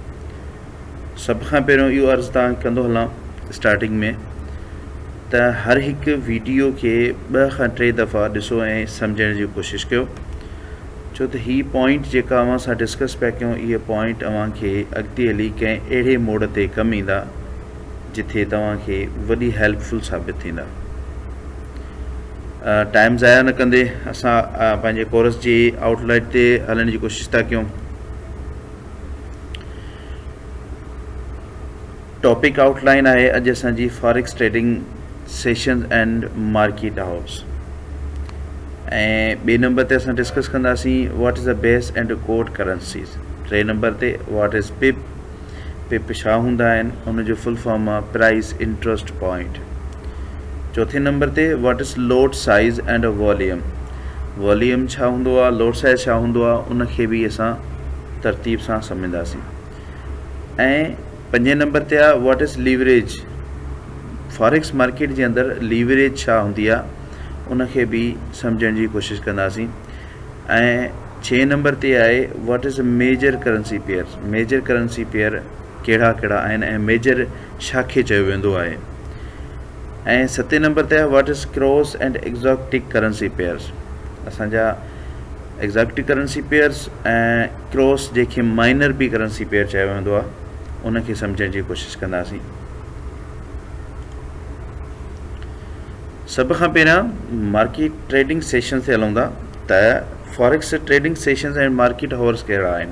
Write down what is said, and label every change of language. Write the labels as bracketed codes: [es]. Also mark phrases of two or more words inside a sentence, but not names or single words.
[sd] सभ खां पहिरियों इहो अर्ज़ु तव्हां कंदो हलां स्टार्टिंग में त हर हिकु वीडियो खे 2 खां 3 दफ़ा ॾिसो ऐं सम्झण जी कोशिशि कयो, छो त हीअ पॉइंट जेका अव्हां सां डिस्कस पिया कयूं, इहे पॉइंट अव्हांखे अॻिते हली कंहिं अहिड़े मोड़ ते कमु ईंदा जिथे तव्हांखे वॾी हेल्पफुल साबित थींदा। टाइम ज़ाया न कंदे असां पंहिंजे कोर्स जी आउटलाइन ते हलण जी कोशिशि था कयूं। [en] topic outline [sd] आहे अॼु असांजी [en] forex trading session and market house, [sd] ऐं 2 नंबर ते असां डिस्कस कंदासीं [en] what is the base and code currencies. [sd] 3 नंबर ते [en] what is pip, [sd] पिप छा हूंदा आहिनि, उनजो [en] full form [sd] आहे [en] price interest point. [sd] 4 नंबर ते [en] what is lot size and volume, [sd] वॉल्यूम छा हूंदो आहे, [en] lot size [sd] छा हूंदो आहे, उनखे बि असां तरतीब सां सम्झंदासीं। ऐं 5 नंबर ते आहे [en] what is leverage, forex market [sd] जे अंदरि लीवरेज छा हूंदी आहे उनखे बि सम्झण जी कोशिशि कंदासीं। ऐं 6 नंबर ते आहे [en] what is major currency pair, major currency pair [sd] कहिड़ा कहिड़ा आहिनि ऐं मेजर छा खे चयो वेंदो आहे। ऐं 7 नंबर ते आहे [en] what is cross and exotic currency pairs, [sd] असांजा [en] exotic currency pairs [sd] ऐं क्रॉस जंहिंखे माइनर बि [en] currency pair [sd] चयो वेंदो आहे, उनखे सम्झण जी कोशिशि कंदासीं। सभ खां पहिरियां [en] market trading session [sd] ते हलूं था त [en] forex trading sessions [sd] ऐं [en] market hours [sd] कहिड़ा आहिनि।